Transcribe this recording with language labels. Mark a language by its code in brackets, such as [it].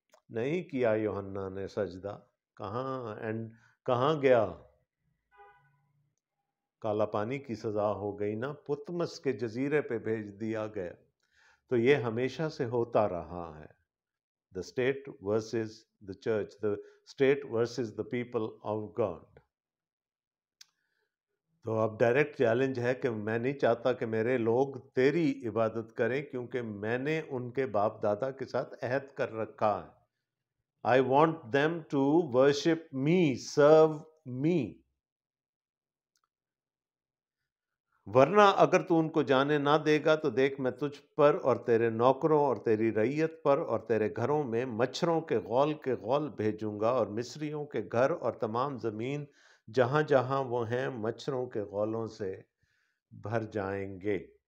[ur] نہیں کیا یوحنا نے سجدہ. کہاں گیا؟ کالا پانی کی سزا ہو گئی نا، پتمس کے جزیرے پہ بھیج دیا گیا. تو یہ ہمیشہ سے ہوتا رہا ہے. [en] The state versus the church, the state versus the people of God. [ur] تو اب ڈائریکٹ چیلنج ہے کہ میں نہیں چاہتا کہ میرے لوگ تیری عبادت کریں، کیونکہ میں نے ان کے باپ دادا کے ساتھ عہد کر رکھا ہے. [en] I want them to worship me, serve me. [ur] ورنہ اگر تو ان کو جانے نہ دے گا تو دیکھ میں تجھ پر اور تیرے نوکروں اور تیری رعیت پر اور تیرے گھروں میں مچھروں کے غول بھیجوں گا، اور مصریوں کے گھر اور تمام زمین جہاں جہاں وہ ہیں مچھروں کے غولوں سے بھر جائیں گے.